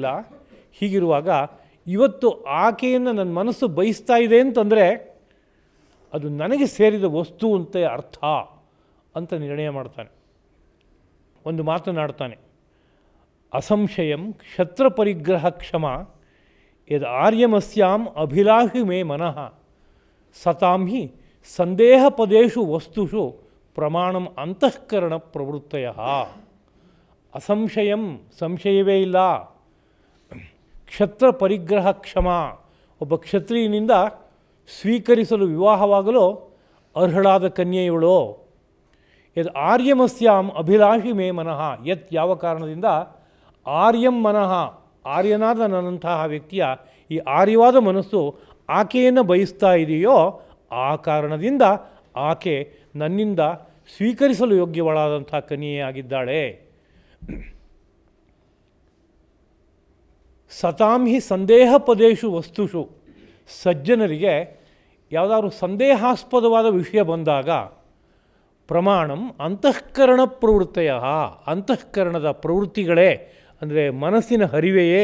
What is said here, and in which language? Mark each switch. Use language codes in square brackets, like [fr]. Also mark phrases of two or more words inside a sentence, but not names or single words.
[kn] ಹೀಗಿರುವಾಗ ಇವತ್ತು ಆಕೆಯನ್ನು ನನ್ನ ಮನಸ್ಸು ಬಯಸ್ತಾ ಇದೆ ಅಂತಂದರೆ ಅದು ನನಗೆ ಸೇರಿದ ವಸ್ತು ಅಂತ ಅರ್ಥ ಅಂತ ನಿರ್ಣಯ ಮಾಡ್ತಾನೆ. ಒಂದು ಮಾತನಾಡ್ತಾನೆ, [sa] ಅಸಂಶಯಂ ಕ್ಷತ್ರ ಪರಿಗ್ರಹ ಕ್ಷಮ ಯದ್ ಆರ್ಯಮಸ್ಯಾಂ ಅಭಿಲಾಷಿ ಮೇ ಮನಃ ಸತಾಂ ಹಿ ಸಂದೇಹ ಪದೇಶು ವಸ್ತುಷು ಪ್ರಮಾಣಂ ಅಂತಃಕರಣ ಪ್ರವೃತ್ತಯ. [kn] ಅಸಂಶಯಂ, ಸಂಶಯವೇ ಇಲ್ಲ. [sa] ಕ್ಷತ್ರ ಪರಿಗ್ರಹ ಕ್ಷಮ, [kn] ಒಬ್ಬ ಕ್ಷತ್ರಿಯನಿಂದ ಸ್ವೀಕರಿಸಲು ವಿವಾಹವಾಗಲು ಅರ್ಹಳಾದ ಕನ್ಯೆಯವಳು. [sa] ಯದ್ ಆರ್ಯಮಸ್ಯಾಂ ಅಭಿಲಾಷಿ ಮೇ ಮನಃ, [kn] ಯತ್ ಯಾವ ಕಾರಣದಿಂದ [sa] ಆರ್ಯಂ ಮನಃ, [kn] ಆರ್ಯನಾದ ನನ್ನಂತಹ ವ್ಯಕ್ತಿಯ ಈ ಆರ್ಯವಾದ ಮನಸ್ಸು ಆಕೆಯನ್ನು ಬಯಸ್ತಾ ಇದೆಯೋ ಆ ಕಾರಣದಿಂದ ಆಕೆ ನನ್ನಿಂದ ಸ್ವೀಕರಿಸಲು ಯೋಗ್ಯವಳಾದಂಥ ಕನ್ಯೆಯಾಗಿದ್ದಾಳೆ. [sa] ಸತಾಂ ಹಿ ಸಂದೇಹ ಪದೇಶು ವಸ್ತುಷು, [kn] ಸಜ್ಜನರಿಗೆ ಯಾವುದಾದ್ರೂ ಸಂದೇಹಾಸ್ಪದವಾದ ವಿಷಯ ಬಂದಾಗ [sa] ಪ್ರಮಾಣಂ ಅಂತಃಕರಣ ಪ್ರವೃತ್ತಿಯ, [kn] ಅಂತಃಕರಣದ ಪ್ರವೃತ್ತಿಗಳೇ ಅಂದರೆ ಮನಸ್ಸಿನ ಹರಿವೆಯೇ.